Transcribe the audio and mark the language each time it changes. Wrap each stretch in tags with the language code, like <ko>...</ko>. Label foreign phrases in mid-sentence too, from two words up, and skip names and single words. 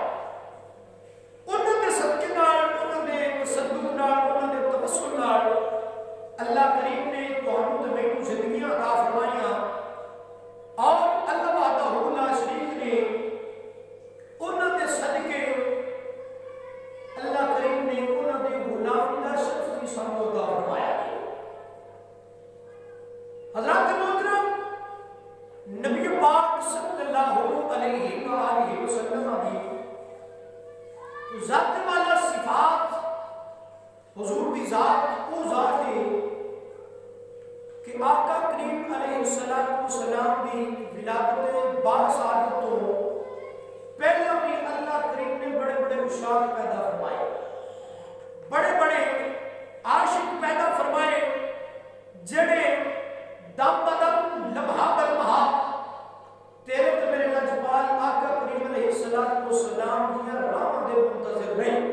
<pa>انہاں دے صدقے نال، انہاں دے تصدق نال، انہاں دے توسل نال اللہ کریم نے تہانوں تے مینوں زندگیاں عطا فرمائیاں اور</pa> <ar>الله وحده لا شريك</ar> <pa>نے انہاں دے صدقے اللہ کریم نے انہاں دے غلامی دا شرف بھی سانوں عطا فرمایا. حضرات محترم، نبی پاک</pa> <ar>صلى الله عليه وآله وسلم</ar> <pa>دی ذات والا صفات حضور دی ذات وہ ذات ہے کہ آقا کریم</pa> <ar>عليه الصلاة والسلام</ar> <pa>دی ولادت باسعادت تو پہلا بھی اللہ کریم نے بڑے بڑے عشاق پیدا فرمائے، بڑے بڑے عاشق پیدا فرمائے، جیہڑے دم بدم لمحہ بلمحہ تیرے تے میرے لجپال آقا کریم</pa> <ar>عليه الصلاة والسلام</ar> <pa>دی راہ دے منتظر رہے.</pa>